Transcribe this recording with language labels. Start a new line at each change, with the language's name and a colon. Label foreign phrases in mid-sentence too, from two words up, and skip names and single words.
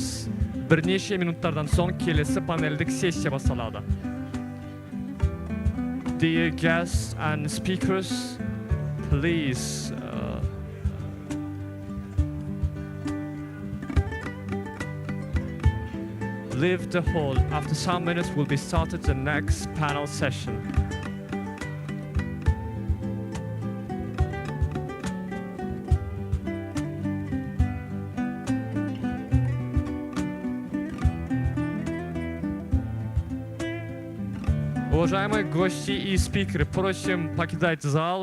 Kazakh: Бірнеше минуттардан соң келесі панельдік сессия басталады.
English: Dear guests and speakers, please leave the hall. After some minutes, will be started the next panel session.
Russian: Уважаемые гости и спикеры, просим покидать зал.